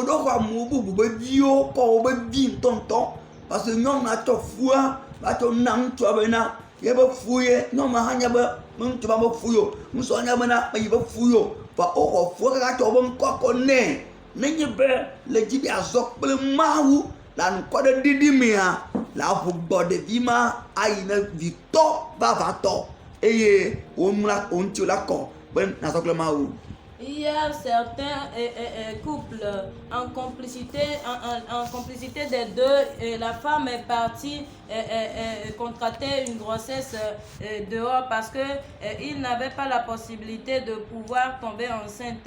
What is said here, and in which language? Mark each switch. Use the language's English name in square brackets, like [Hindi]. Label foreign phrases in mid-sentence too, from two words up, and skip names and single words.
[French] Parce que nous avons foi, nous avons fouillé, [Ewe] nous la nkɔ ɖe ɖiɖi mea la ʋu gbɔ ɖevi ma ayina vitɔ vavatɔ eye womla wo ŋuti la kɔ be nazɔ kple Mawu. [French] Il y a certains couples en complicité des deux. Et la femme est partie contracter une grossesse dehors parce que ils n'avaient pas la possibilité de pouvoir tomber enceinte.